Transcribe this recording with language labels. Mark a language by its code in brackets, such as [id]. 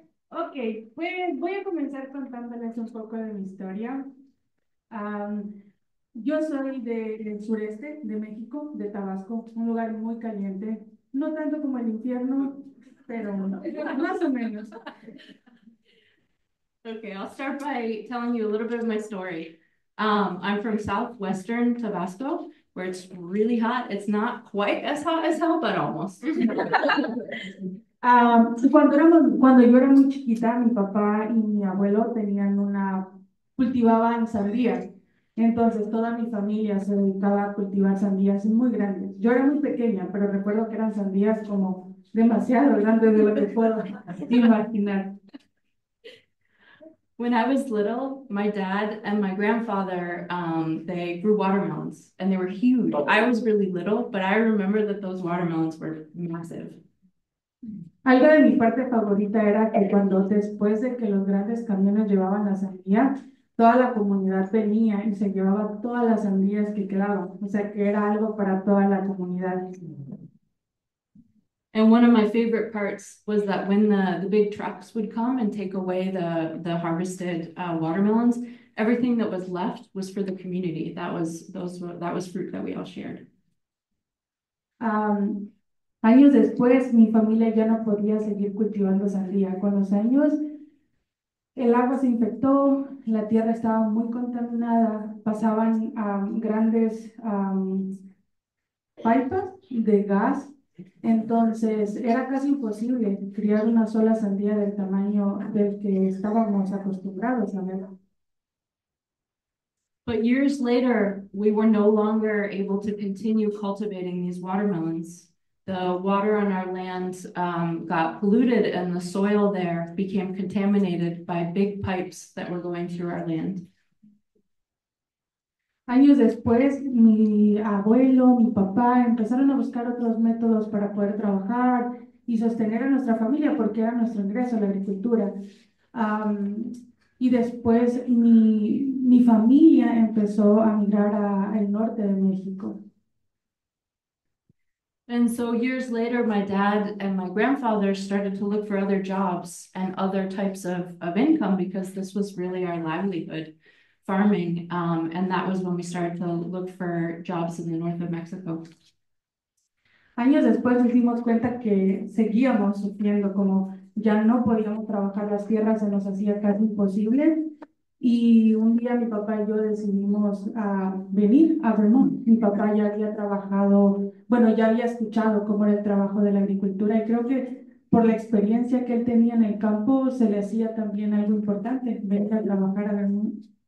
[es] Ok, pues voy a comenzar contándoles un poco de mi historia. Yo soy del sureste de México, de Tabasco, un lugar muy caliente, no tanto como el infierno, pero más o menos. [en] Okay, I'll start by telling you a little bit of my story. I'm from southwestern Tabasco, where it's really hot. It's not quite as hot as hell, but almost. [es] Cuando yo era muy chiquita, mi papá y mi abuelo cultivaban sandías. Entonces toda mi familia se dedicaba a cultivar sandías muy grandes. Yo era muy pequeña, pero recuerdo que eran sandías como demasiado grandes de lo que puedo imaginar. [en] When I was little, my dad and my grandfather, they grew watermelons, and they were huge. I was really little, but I remember that those watermelons were massive. [es] Algo de mi parte favorita era que después de que los grandes camiones llevaban la sandía, toda la comunidad venía y se llevaba todas las sandías que quedaban, o sea que era algo para toda la comunidad. [en] And one of my favorite parts was that when the big trucks would come and take away the harvested watermelons, everything that was left was for the community. That was fruit that we all shared. [es] Años después, mi familia ya no podía seguir cultivando sandía. Con los años, el agua se infectó, la tierra estaba muy contaminada, pasaban grandes pipas de gas, entonces era casi imposible criar una sola sandía del tamaño del que estábamos acostumbrados a ver. [en] But years later, we were no longer able to continue cultivating these watermelons. The water on our land got polluted and the soil there became contaminated by big pipes that were going through our land. [es] Años después, mi abuelo, mi papá empezaron a buscar otros métodos para poder trabajar y sostener a nuestra familia porque era nuestro ingreso, la agricultura. Y después mi familia empezó a migrar al norte de México. [en] And so years later, my dad and my grandfather started to look for other jobs and other types of income because this was really our livelihood, farming. And that was when we started to look for jobs in the north of Mexico. [es] Años después nos dimos cuenta que seguíamos sufriendo, como ya no podíamos trabajar las tierras, se nos hacía casi imposible. Y un día mi papá y yo decidimos venir a Vermont. Mi papá ya había trabajado, bueno, ya había escuchado cómo era el trabajo de la agricultura y creo que por la experiencia que él tenía en el campo se le hacía también algo importante venir a trabajar a Vermont.